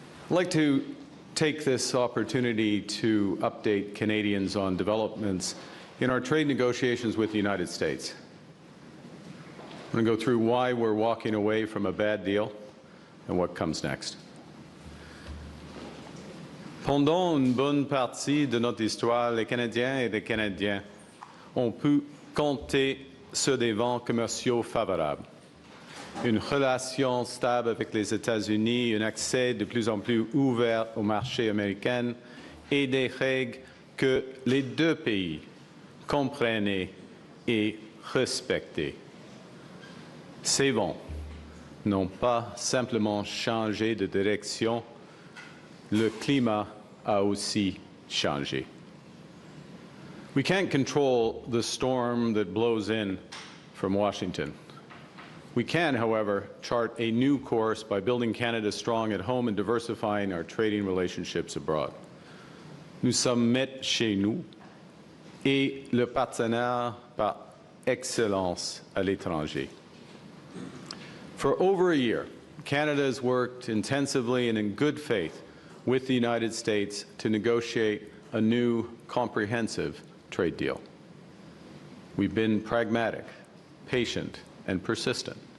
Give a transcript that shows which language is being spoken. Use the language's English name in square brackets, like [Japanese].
[English] I'd like to take this opportunity to update Canadians on developments in our trade negotiations with the United States. I'm going to go through why we're walking away from a bad deal and what comes next. [French] Pendant une bonne partie de notre histoire, les Canadiens et les Canadiens ont pu compter sur des vents commerciaux favorables. Une relation stable avec les États-Unis, un accès de plus en plus ouvert au marché américain et des règles que les deux pays comprenaient et respectaient. Ces vents n'ont pas simplement changé de direction, le climat a aussi changé. [English] We can't control the storm that blows in from Washington. We can, however, chart a new course by building Canada strong at home and diversifying our trading relationships abroad. [French] Nous sommes maîtres chez nous et le partenaire par excellence à l'étranger. [English] For over a year, Canada has worked intensively and in good faith with the United States to negotiate a new comprehensive trade deal. We've been pragmatic, patient, and persistent.